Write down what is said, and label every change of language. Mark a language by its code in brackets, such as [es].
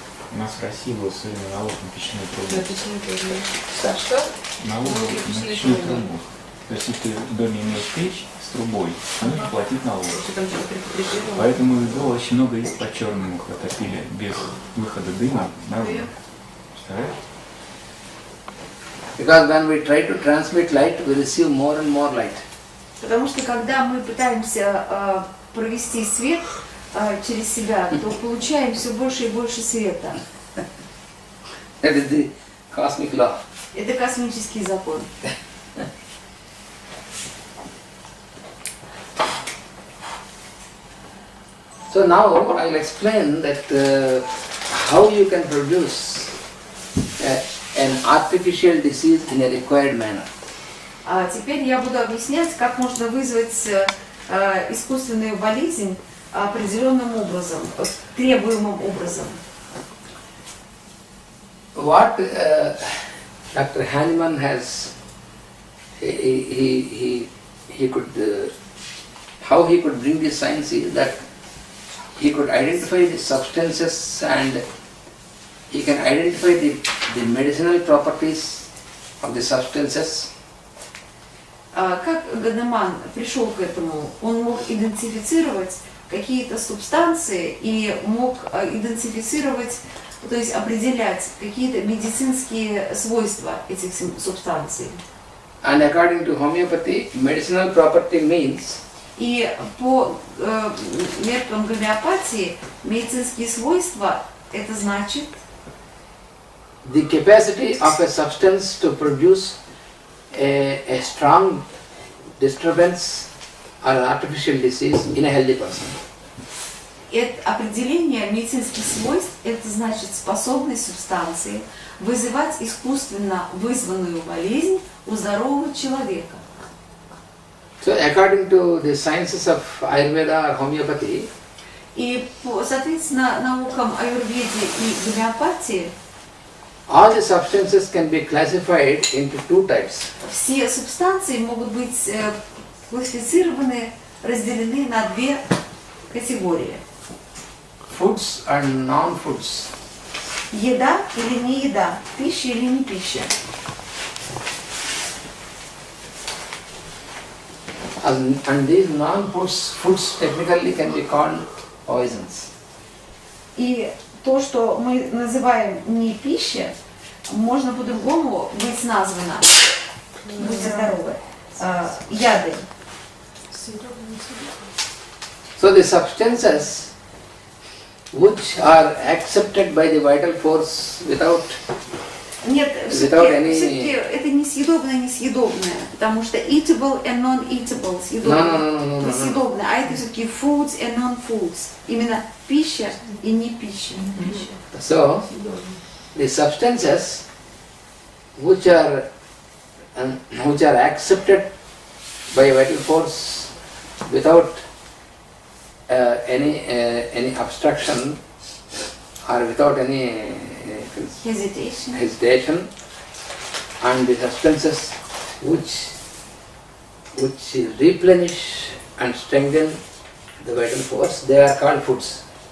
[ru] У нас в России был сегодня налог на печную трубу. Что? Налог на печную трубу. То есть, если ты в доме имеешь печь с трубой, нужно платить налог. Поэтому было очень много их по-черному топили без выхода дыма наружу. Представляешь? [en] Because when we try to transmit light, we receive more and more light. [ru] Потому что когда мы пытаемся провести свет через себя, то получаем все больше и больше света. [en] That is the cosmic law. [ru] Это космический закон. [en] So now I will explain that how you can produce an artificial disease in a required manner. [ru] А теперь я буду объяснять, как можно вызвать искусственную болезнь определенным образом, требуемым образом. [en] What Dr. Hahnemann has, he could, how he could bring this science is that he could identify the substances and he can identify the medicinal properties of the substances. [ru] Как Ганеман пришел к этому? Он мог идентифицировать какие-то субстанции и мог идентифицировать, то есть определять какие-то медицинские свойства этих субстанций. [en] And according to homeopathy, medicinal property means [ru] И по меркам гомеопатии медицинские свойства это значит [en] the capacity of a substance to produce a strong disturbance or an artificial disease in a healthy person. [ru] это определение медицинских свойств, это значит способность субстанции вызывать искусственно вызванную болезнь у здорового человека. [en] So according to the sciences of Ayurveda or homeopathy, [ru] И по, соответственно, наукам аюрведы и гомеопатии [en] all the substances can be classified into two types. [ru] все субстанции могут быть классифицированы, разделены на две категории. [en] Foods and non-foods. [ru] Еда или не еда, пища или не пища. [en] And these non-foods foods technically can be called poisons. [ru] И то, что мы называем не пища, можно по-другому быть названо, будьте здоровы, яды. [en] So the substances which are accepted by the vital force without [ru] Нет, [en] any... [ru] все-таки это несъедобное, потому что [en] eatable and non-eatable, [ru] съедобное, [en] No. [ru] съедобное, а это все-таки [en] foods and non-foods, [ru] именно пища и не пища. [en] So the substances which are accepted by vital force without any obstruction or without any hesitation, and the substances which replenish and strengthen the vital force, they are called foods.